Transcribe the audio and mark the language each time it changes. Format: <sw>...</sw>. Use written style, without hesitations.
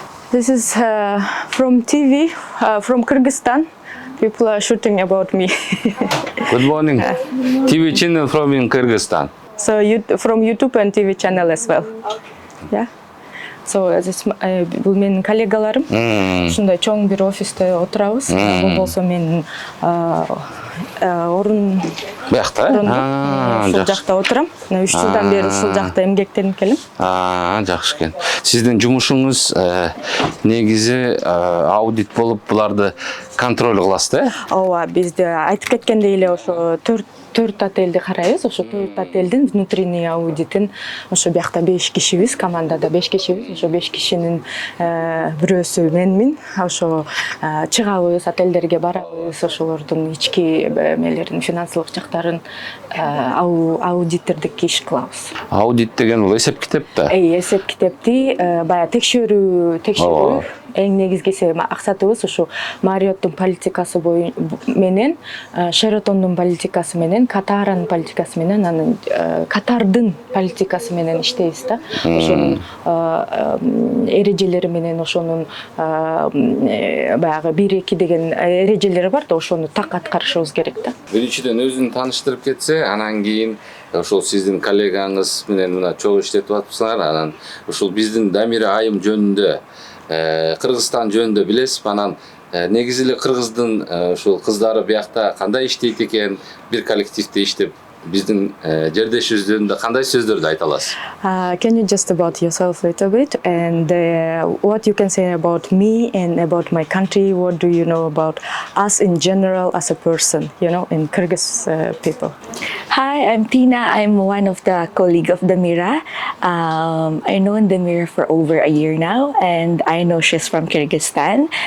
<en>This is from TV, from Kyrgyzstan. People are shooting about me. Good morning. TV channel from in Kyrgyzstan. So from YouTube and TV channel as well. Yeah. So</en> <ky>бул менин коллегаларым. Ушундай чоң бир офисте отурабыз. Бул болсо менин орун биякта. Ушул жакта отурам. 3 жылдан бери ушул жакта эмгектенип келем. Жакшы экен. Сиздин жумушуңуз негизи аудит болуп буларды контроль кыласыз да? Ооба, бизде айтып кеткендей эле ошо 4 отельди карайбыз. Ошо 4 отельдин внутренний аудитин ошо биякта 5 кишибиз, командада 5 кишибиз. Ошо 5 кишинин бирөөсү менмин. Ошо чыгабыз, отельдерге барабыз, ошолордун ички эмелерин, финансылык жактарын аудитордук иш кылабыз. Аудит деген бул эсеп китеп да? Эсеп китепти баягы текшерүү эң негизгиси максатыбыз ушу Marriott'тун политикасы менен, Sheraton'дун политикасы менен, Катардын политикасы менен, анан Катардын политикасы менен иштейбиз да. Ошонун эрежелери менен, ошонун баягы 1-2 деген эрежелери бар да, ошону так аткарышыбыз керек да. Биринчиден өзүн тааныштырып кетсе, анан кийин ошол сиздин коллегаңыз менен мына чогуу иштетип атыпсыңар, анан ушул биздин Дамира айым жөнүндө, Кыргызстан жөнүндө билесиз, анан негизи эле кыргыздын ушул кыздары биякта кандай иштейт экен, бир коллективде иштеп, биздин жердешибиз жөнүндө кандай сөздөрдү айта аласыз?</ky> <en>Can you just about yourself a little bit and what you can say about me and about my country? What do you know about us in general as a person, in Kyrgyz people? Hi, I'm Tina. I'm one of the colleague of Damira. I know Damira for over a year now, and I know she's from Kyrgyzstan.</en>